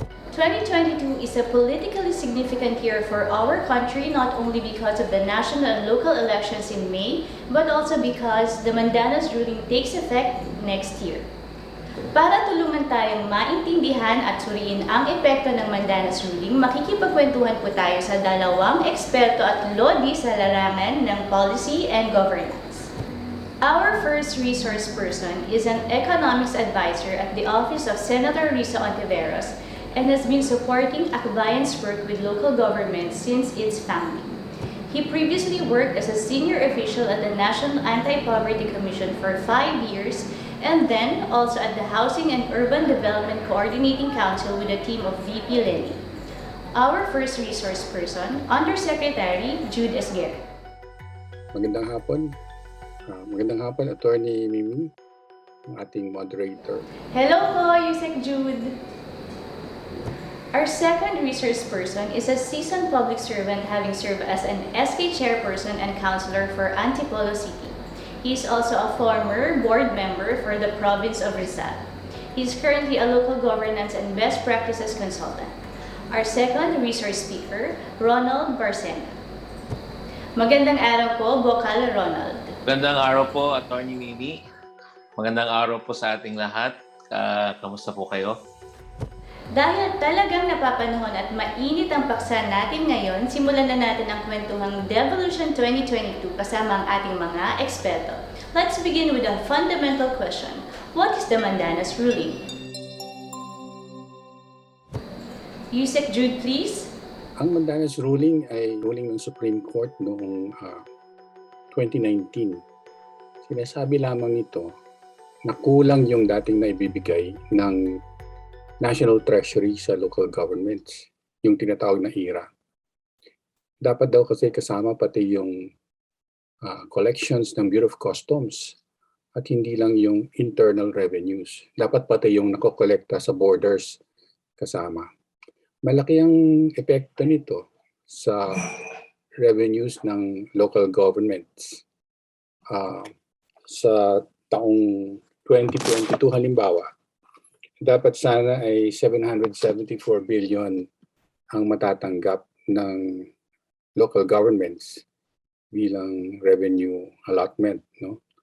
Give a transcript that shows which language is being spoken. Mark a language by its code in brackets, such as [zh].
[en] "2022 is a politically significant year for our country, not only because of the national and local elections in May, but also because the Mandanas Ruling takes effect next year. [tl] Para tulungan tayong maintindihan at suriin ang epekto ng Mandanas Ruling, makikipagkwentuhan po tayo sa dalawang eksperto at lodi sa larangan ng policy and governance. [en] Our first resource person is an economics advisor at the office of Senator Risa Ontiveros and has been supporting Akbayan's work with local governments since its founding. He previously worked as a senior official at the National Anti-Poverty Commission for 5 years and then also at the Housing and Urban Development Coordinating Council with a team of VP Lenny. Our first resource person, Undersecretary Jude Esguerra. [tl] Magandang hapon. Magandang hapon, Atty. Mimi, ang ating moderator. Hello po, Yusek Jude. [en] Our second resource person is a seasoned public servant having served as an SK chairperson and councilor for Antipolo City. He is also a former board member for the province of Rizal. He is currently a local governance and best practices consultant. Our second resource speaker, Ronald Barcena. [tl] Magandang araw po, Bokal Ronald. Magandang araw po, Atty. Mimi. Magandang araw po sa ating lahat. Kamusta po kayo? Dahil talagang napapanahon at mainit ang paksa natin ngayon, simulan na natin ang kwentuhang Devolution 2022 kasama ang ating mga eksperto. [en] Let's begin with a fundamental question. What is the Mandanas Ruling? Yusek Jude, please. [tl] Ang Mandanas Ruling ay ruling ng Supreme Court noong 2019. Sinasabi lamang nito na kulang yung dating naibibigay ng National Treasury sa local governments, yung tinatawag na IRA. Dapat daw kasi kasama pati yung collections ng Bureau of Customs at hindi lang yung internal revenues. Dapat pati yung nakokolekta sa borders kasama. Malaki ang epekto nito sa revenues ng local governments. Sa taong 2022 halimbawa, dapat sana ay 774 billion ang matatanggap ng local governments bilang revenue allotment, no?